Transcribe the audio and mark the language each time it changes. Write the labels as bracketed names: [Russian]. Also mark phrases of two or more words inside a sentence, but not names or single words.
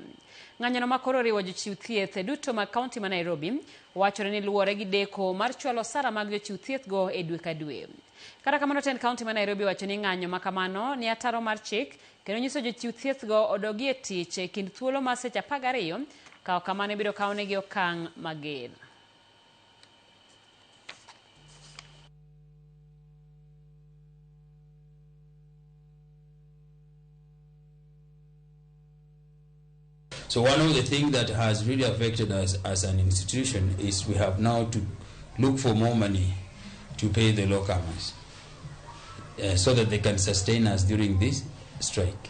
[Luo (Kenya and Tanzania)] Ng'anyono makoro riwo jochiw thieth duto ma kaunti ma Nairobi wachore ni luwore gi deko mar chwalo osara mag jochiw thieth go e dwe ka dwe. Kata kamano ten kaunti ma Nairobi wacho ni ng'anyo ma kamano ni ataro mar chik kendo nyiso jochiw thieth go odogi e tich e kind thuolo mar seche 12 kawo kamano biro kawnegi okang' mager. [English] So one of the things that has really affected us as an institution is we have now to look for more money to pay the locumers so that they can sustain us during this strike.